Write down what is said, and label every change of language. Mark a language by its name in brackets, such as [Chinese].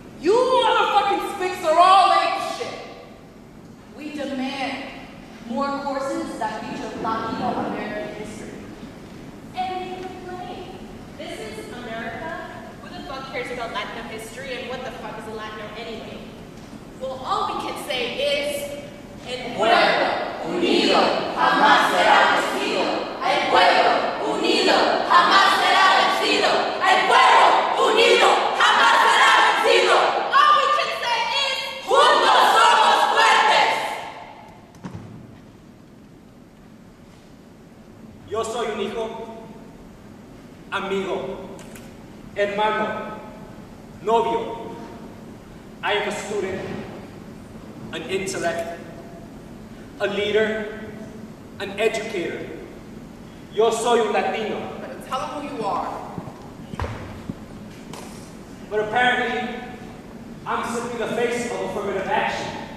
[English] You motherfucking spics are all ain't shit. We demand more courses that feature Latino American history. And they complain. This is America. Who the fuck cares about Latino history, and what the fuck is a Latino anyway? Well, all we can say is, El pueblo unido jamás será vencido. [Spanish] El pueblo unido jamás será vencido. El pueblo unido jamás será vencido. [English] All we can say is, juntos somos fuertes. [Spanish] Yo soy un hijo, amigo, hermano, novio. [English] I am a student, an intellect, a leader, an educator. [Spanish] Yo soy un Latino. [English] Better tell them who you are. But apparently, I'm simply the face of affirmative action.